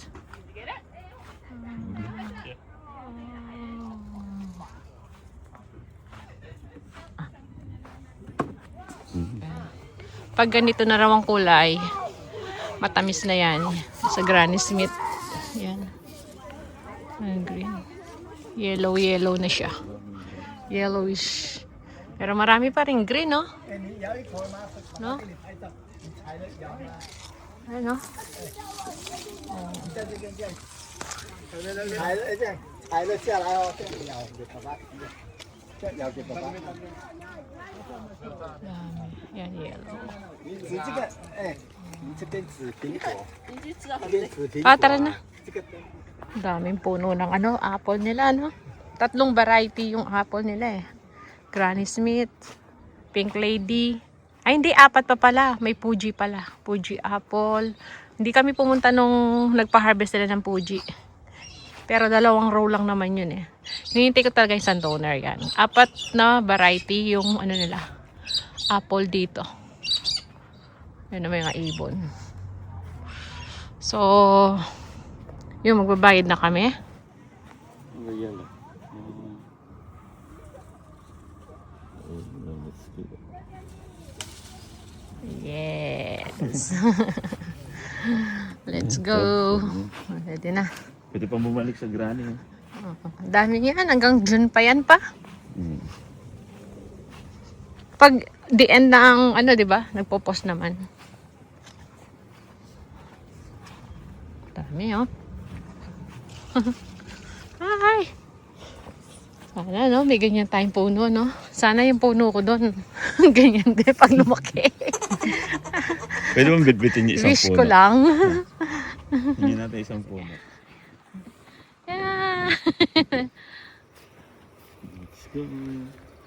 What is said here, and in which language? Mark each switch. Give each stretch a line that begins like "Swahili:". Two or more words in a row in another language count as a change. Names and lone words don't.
Filipino: Pag ganito na raw ang kulay, matamis na yan. Sa Granny Smith. Yan. Ang green. Yellow na siya. Yellowish. Pero marami pa rin green, no? No? Ano?
Chinese: 踩了这样，踩了下来哦，这样摇给爸爸，这样摇给爸爸。
Filipino: Dami. Yan, yellow.
Chinese: 你指这个，哎，你这边指苹果，那边指苹果。
Filipino: Ah, tara na.
Chinese: 这个
Filipino: Daming puno ng ano, apple nila, no? 3 variety yung apple nila eh. Granny Smith, Pink Lady. Ay, hindi, 4 pa pala. May Fuji pala. Fuji apple. Hindi kami pumunta nung nagpa-harvest nila ng Fuji. Pero 2 row lang naman yun eh. Hinihintay ko talaga yung Sandoner yan. 4 na variety yung ano nila. Apple dito. Yan naman yung ibon. So, yung magbabayad na kami. Yes.
English: Let's go. Ready na.
Filipino: Pwede pa bumalik sa granny. Ang dami yan. Hanggang June pa yan pa. Pag
English: the end
Filipino: ng ano, di ba? Nagpo-post naman. Dami, oh. Hi! Sana, no? May ganyan tayong puno, no? Sana yung puno ko doon. Ganyan din pag lumaki. Pwede mong bitbitin niya isang Wish puno. ko lang. Hindi natin isang puno. Yeah.
English: Let's go.